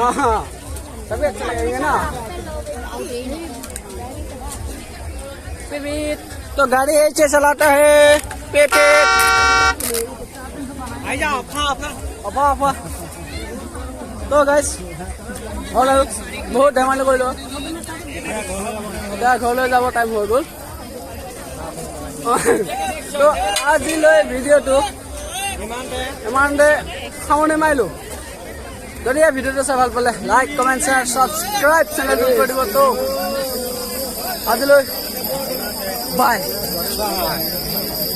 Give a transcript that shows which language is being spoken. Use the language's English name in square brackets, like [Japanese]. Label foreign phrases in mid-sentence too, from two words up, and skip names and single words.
[Hindi] हाँ तभी अच्छा लगेंगे ना तो गाड़ी ऐसे चलाता है पेटे आई जाओ खा अपना अफा अफा तो गाइस और बहुत धैमाली कर लो [Assamese] এতিয়া ঘৰলৈ যাব টাইম হৈ গ'ল তো আজিলৈ ভিডিঅ'টো ইমানতে সামৰণি মাৰিলোঁ যদি এই ভিডিঅ'টো চাই ভাল পালে [English] like comment share subscribe [Assamese] চেনেলটো কৰি দিব তো আজিলৈ বাই